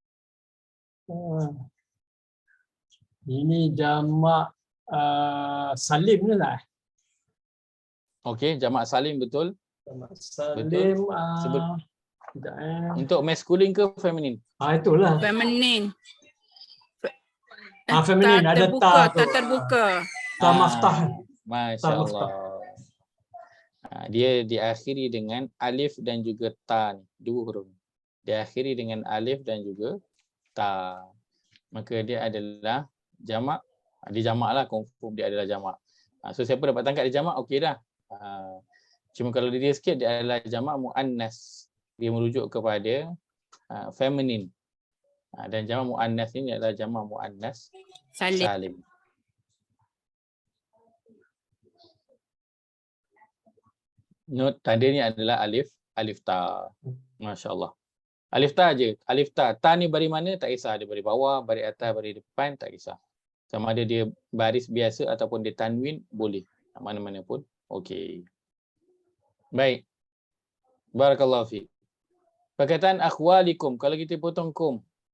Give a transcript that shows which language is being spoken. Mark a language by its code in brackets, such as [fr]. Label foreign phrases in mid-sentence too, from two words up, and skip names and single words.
[ms] Ini jamak salim ke tak? Okey, jamak salim betul. Jamak salim. Sebut- Sekejap, Untuk maskulin ke feminin? itulah. Feminine. Feminin Tak ada terbuka, ta tu. tak terbuka. Ta maftah. Masya Ta maftah. Allah. Dia diakhiri dengan alif dan juga ta ni. 2 huruf. Diakhiri dengan alif dan juga ta. Maka dia adalah jamak. Dia jamak lah, confirm dia adalah jamak. So siapa dapat tangkap dia jamak, okey dah. Cuma kalau dia sikit, dia adalah jamak muannas. Dia merujuk kepada feminin. Dan jamak muannas ini adalah jamak muannas Salim. salim. Note tanda ni adalah alif ta. Masya-Allah. Alif ta je. Alif ta. Ta ni baris mana tak kisah. Dia baris bawah, baris atas, baris depan tak kisah. Sama ada dia baris biasa ataupun dia tanwin boleh. Mana-mana pun okey. Baik. [ar] بارك الله فيك. [ms] Perkataan akhwalikum, kalau kita potong kum.